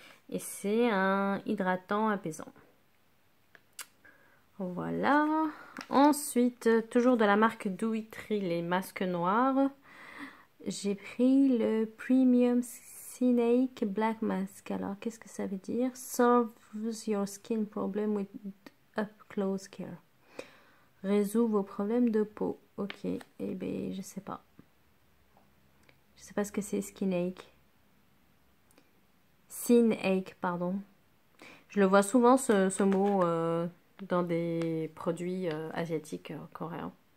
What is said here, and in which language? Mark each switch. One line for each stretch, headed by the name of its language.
French: Et c'est un hydratant apaisant. Voilà. Ensuite toujours de la marque Doitry, les masques noirs. J'ai pris le Premium Snake Black Mask. Alors, qu'est-ce que ça veut dire?
English: Solves your skin problem with up close care.
French: Résout vos problèmes de peau. Ok, eh bien, je sais pas. Je sais pas ce que c'est skin ache. Skin ache, pardon. Je le vois souvent ce mot dans des produits asiatiques coréens.